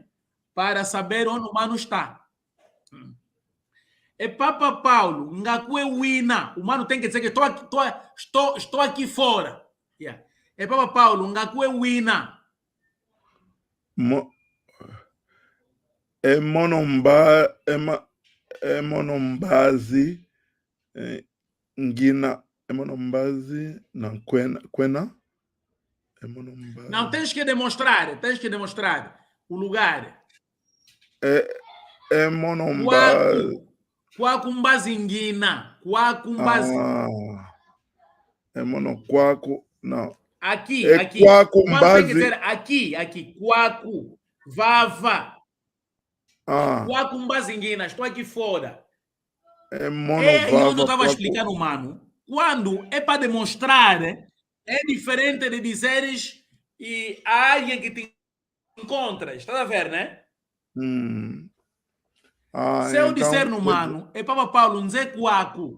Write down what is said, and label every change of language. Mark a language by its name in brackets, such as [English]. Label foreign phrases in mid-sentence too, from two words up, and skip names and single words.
[Portuguese] Para saber onde o Mano está. E Papa Paulo, [Kongo] ngakue wina. [Portuguese] O Mano tem que dizer que estou aqui fora. Yeah. E Papa Paulo, [Kongo] ngakue wina. É monombazi ngina. É monombazi na quena. É monombazi. [Portuguese] Não, tens que demonstrar o lugar. [Kongo] É monombazi. Kwaku mbazi ngina. Kwaku mbazi. É monokwaku, não. [Portuguese] Aqui, é aqui. [Kongo] Kwaku Mbazi. [Portuguese] Tem que [Kongo] mbazi. [Portuguese] dizer aqui. [Kongo] Kwaku. Vava. Kwaku mbazi ngina. [Portuguese] Estou aqui fora. [Kongo] É monovava. [Portuguese] E onde eu estava explicando, Mano, quando é para demonstrar, é diferente de dizeres e há alguém que te encontra. Está a ver, né? Se eu disser no Mano, é Papa Paulo, não dizer Kwaku.